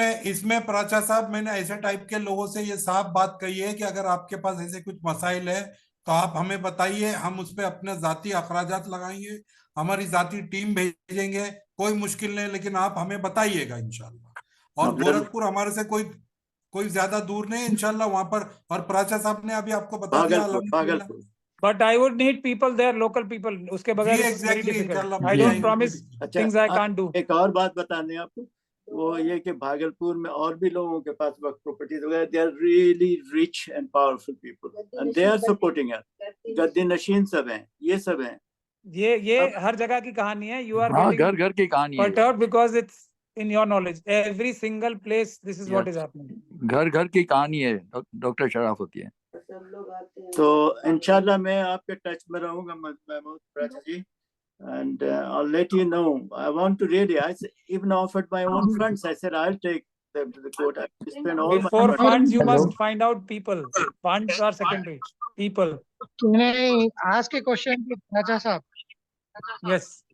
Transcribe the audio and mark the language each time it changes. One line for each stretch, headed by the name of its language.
Hindi: इसमें प्राचा साहब, मैंने ऐसे टाइप के लोगों से ये साफ बात कही है कि अगर आपके पास ऐसे कुछ मसाइल है तो आप हमें बताइए, हम उस पर अपने जाती अखराजात लगाएंगे, हमारी जाती टीम भेजेंगे, कोई मुश्किल नहीं, लेकिन आप हमें बताइएगा इंशाल्लाह। और गोरखपुर हमारे से कोई ज्यादा दूर नहीं इंशाल्लाह वहां पर। और प्राचा साहब ने अभी आपको बता दिया,
English: But I would need people there, local people.
Hindi: उसके बगैर
English: it's very difficult. I don't promise things I can't do.
Hindi: एक और बात बता दें आपको, वो ये कि भागलपुर में और भी लोगों के पास वक्त प्रॉपर्टीज वगैरह,
English: they are really rich and powerful people and they are supporting us.
Hindi: गद्दी नशीन सब हैं, ये सब हैं। ये हर जगह की कहानी है।
English: You are
Hindi: घर घर की कहानी है।
English: Perturbed because it's in your knowledge. Every single place this is what is happening.
Hindi: घर घर की कहानी है, डॉक्टर शराफ होती है। तो इंशाल्लाह मैं आपके टच में रहूंगा महमूद प्राचा जी,
English: and I'll let you know. I want to really, I even offered my own funds. I said I'll take them to the court. I spend all Before my funds, you must find out people. Funds are secondary. People. Can I ask a question to Raja साहब? Yes.